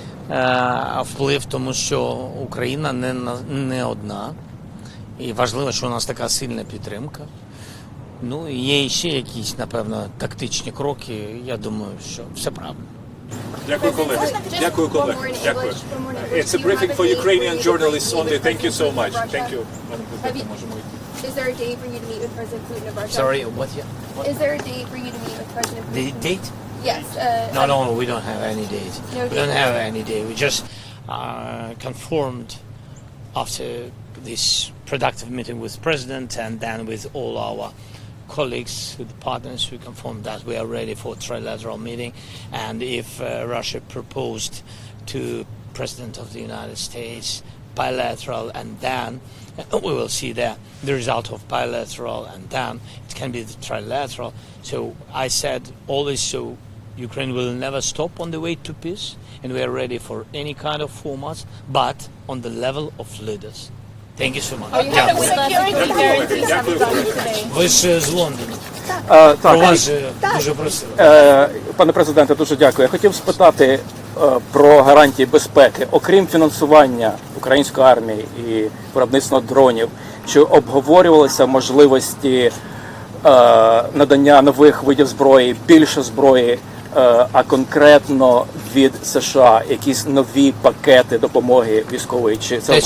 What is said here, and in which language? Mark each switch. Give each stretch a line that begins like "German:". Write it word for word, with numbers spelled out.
Ukrainian: Е, вплив, тому що Україна не, на- не одна. І важливо, що у нас така сильна підтримка. Ну, і є ще якісь, напевно, тактичні кроки. Я думаю, що все правильно. Дякую, колеги. Дякую, колеги. Дякую.
English: It's a briefing for Ukrainian journalists only. Thank you so much. Thank you.
Ukrainian: Можемо йти.
English: Is there a day for you to meet with President Putin of Russia? Sorry, what? Is there a day for you to meet with President Putin? The date? Yes. Uh, No, no, we don't have any date. No We date. don't have any date. We just uh, confirmed after this productive meeting with President and then with all our colleagues, with partners. We confirmed that we are ready for trilateral meeting. And if uh, Russia proposed to President of the United States bilateral, and then we will see the, the result of bilateral, and then it can be the trilateral. So I said always, so Ukraine will never stop on the way to peace, and we are ready for any kind of formats, but on the level of leaders. Thank you so much. Oh, you have a security guarantee sometimes today.
Ukrainian: Ви ж з Лондона. Е, Про так, вас же дуже просили. е, пане президенте, дуже дякую. Я хотів спитати е, про гарантії безпеки, окрім фінансування української армії і виробництва дронів, чи обговорювалися можливості е, надання нових видів зброї, більше зброї, е, а конкретно від США, якісь нові пакети допомоги військової, чи це